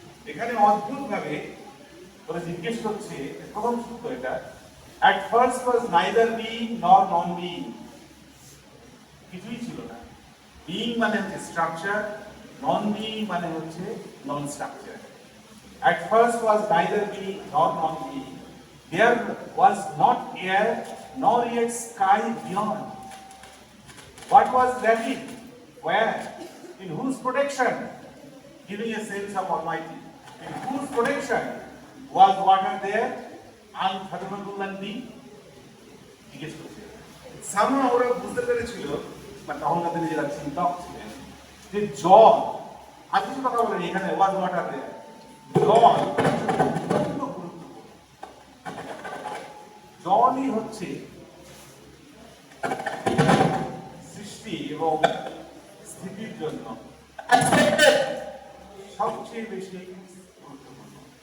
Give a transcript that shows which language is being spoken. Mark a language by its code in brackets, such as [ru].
[bn] এখানে অদ্ভুত ভাবে ওরা জিজ্ঞেস করছে, প্রথম সূত্র এটা, [en] at first was neither being nor non-being, [bn] কিছুই ছিল না। বিইং মানে হচ্ছে স্ট্রাকচার, নন বিইং মানে হচ্ছে নন structure. [en] at first was neither being nor non-being, there was not air nor yet sky beyond. What was lacking? Where? In whose protection? Giving a sense of Almighty. In whose protection was water there? Unfathomable. [bn] জিজ্ঞেস করছে। সামনে ওরা বুঝতে পেরেছিল, বা তখনকার দিনে যারা চিন্তক ছিলেন, যে জল, আর কিছু কথা বলেন এখানে, [en] ওয়াজ ওয়াটার দেয়, [bn] জল অত্যন্ত গুরুত্বপূর্ণ। জলই হচ্ছে সৃষ্টি এবং স্থিতির জন্য সবচেয়ে বেশি গুরুত্বপূর্ণ।